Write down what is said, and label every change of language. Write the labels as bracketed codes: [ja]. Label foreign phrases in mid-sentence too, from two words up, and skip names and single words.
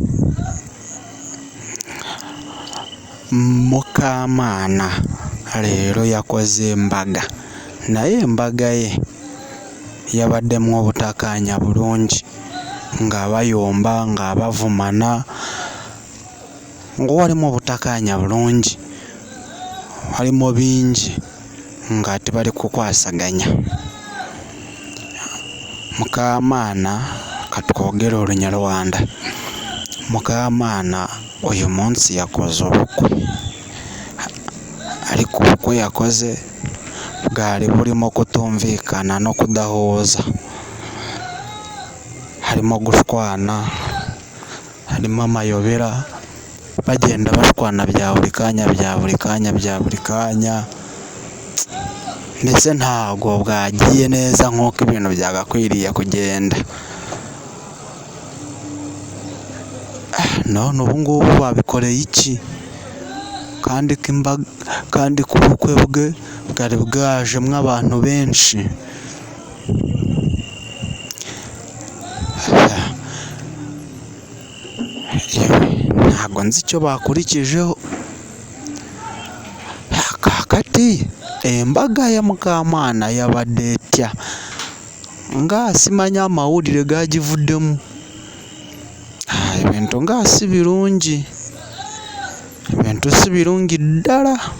[lg] Mukamaana leero yakoze embaga, naye embaga ye yabaddemu obutakkaanya bulungi, nga bayomba, nga bavumana, ng'owalimu obutakkaanya bulungi, walimu bingi nga tebali kukwasaganya. Mukamaana katwogere Olunyarwanda. [rw] Mukamaana uyu munsi yakoze obukwe, ariko obukwe yakoze bwali bulimu kutumvikana n'okudahooza, halimu gushwana, halimu amayobera, bagenda bashwana bya buli kaanya, ndetse ntabwo bwagiye neza nk'uko ibintu byagakwiriye kugenda. None ubu ngubu babikoreye iki? Kandi ku bukwe bwe bwari bwajemo abantu benshi. Ntabwo nzi icyo bakurikijeho. [lg] Kakati embaga ya Mukamaana yabadde etya? Nga simanya amawulire gagivuddemu. Ebintu nga si birungi, ebintu si birungi ddala.